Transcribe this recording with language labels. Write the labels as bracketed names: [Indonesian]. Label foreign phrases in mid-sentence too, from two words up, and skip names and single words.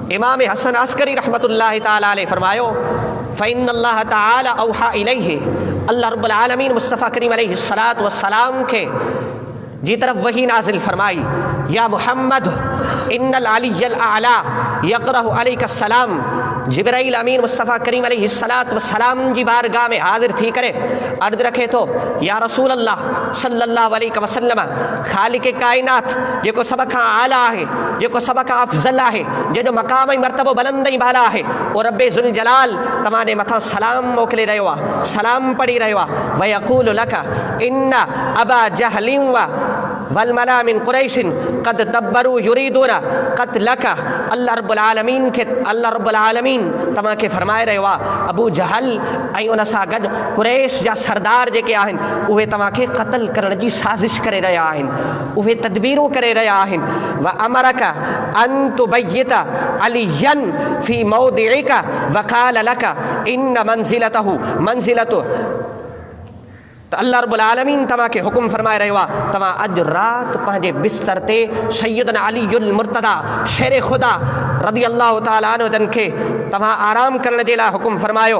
[Sindhi] इमाम हसन अस्करी रहमतुल्लाहि ताला अलैह फरमायो [Arabic] فإن الله تعالى أوحى إليه, [Sindhi] अल्लाह रब्बुल आलमीन मुस्तफ़ा करीम अलैहिस्सलातु वस्सलाम के जी तरफ वही नाजिल फरमाई, [Arabic] يا محمد إن العلي الأعلى يقرأ عليك السلام. [Sindhi] जिब्राइल अमीन मुस्तफ़ा करीम अलैहिस्सलातु वस्सलाम जी बारगाह में हाजिर थी करे अर्ज़ रखे तो [Arabic] يا رسول الله صلى الله عليه وسلم, [Sindhi] खालिक़ कायनात जेको सब खां आला है, जेको सब खां अफ़ज़ल है, जो मक़ाम ऐं मर्तबो बुलंद ऐं बाला है, और रब्बे ज़ुल जलाल तमाने मथां सलाम मोकिले रहियो आहे, सलाम पढ़ी रहियो आहे। [Arabic] ويقول لك إن أبا جهل والملأ من قريش قد تبروا يريدون قتلك. [Sindhi] अल्लाह रब्बुल आलमीन तव्हांखे फरमाए रहियो आहे अबू जहल ऐं उन सां गॾु कुरैश जा सरदार जेके आहिनि उहे तव्हांखे क़त्ल करण जी साज़िश करे रहिया आहिनि, उहे तदबीरूं करे रहिया आहिनि। [Arabic] وأمرك أن تبيت عليا في موضعك وقال لك إن منزلته منزلته. [Sindhi] तो अल्लाह रब्बुल आलमीन तव्हांखे हुकुम फरमाए रहियो आहे तव्हां अॼु राति पंहिंजे बिस्तर ते सैयदना अलीउल मुर्तदा शेर खुदा रज़ियल्लाहु ताला अन्हु जन खे तव्हां आराम करण जे लाइ हुकुम फरमायो।